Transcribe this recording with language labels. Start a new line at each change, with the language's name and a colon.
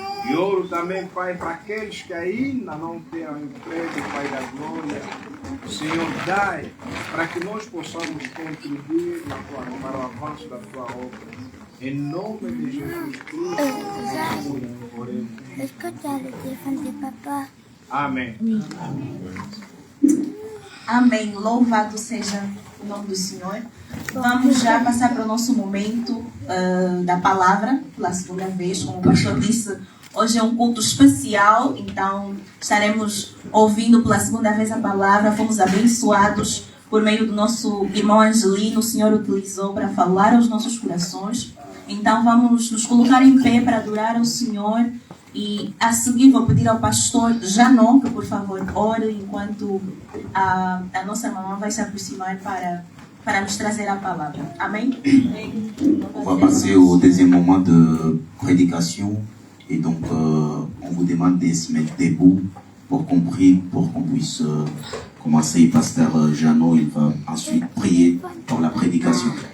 Portuguese: E oro também, Pai, para aqueles que ainda não têm emprego, Pai da glória. Senhor, dai para que nós possamos contribuir para o avanço da tua obra. Em nome de Jesus Cristo, oremos.
French: Est-ce que tu as le téléphone de papa?
Portuguese: Amém. Amém. Louvado seja o nome do Senhor. Vamos já passar para o nosso momento da palavra, pela segunda vez. Como o pastor disse, hoje é um culto especial, então estaremos ouvindo pela segunda vez a palavra. Fomos abençoados por meio do nosso irmão Angelino. O Senhor utilizou para falar aos nossos corações. Então vamos nos colocar em pé para adorar ao Senhor. E a seguir vou pedir ao pastor Janon que por favor ore enquanto a nossa mamãe vai se aproximar para nos trazer a palavra. Amém?
French: On va passer au deuxième moment de prédication et donc on vous demande de se mettre debout pour qu'on prie, pour qu'on puisse commencer. Pasteur Jeannot, il va ensuite prier pour la prédication.